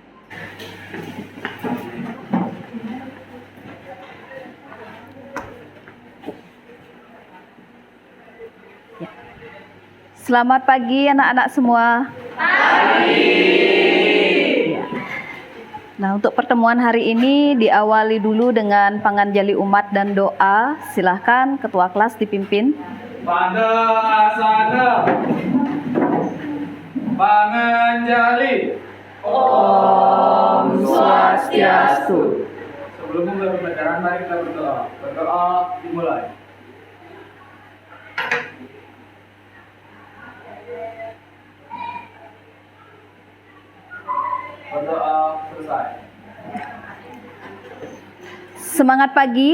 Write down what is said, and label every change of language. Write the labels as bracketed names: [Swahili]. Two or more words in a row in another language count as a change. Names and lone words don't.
[Indonesian] Selamat pagi anak-anak semua. Nah, untuk pertemuan hari ini diawali dulu dengan panganjali umat dan doa. Silahkan ketua kelas dipimpin. Pada asana panganjali. [Balinese] Om Swastiastu. [Indonesian] Sebelum memulai pembelajaran, mari kita berdoa. Berdoa dimulai. Berdoa selesai. Semangat pagi.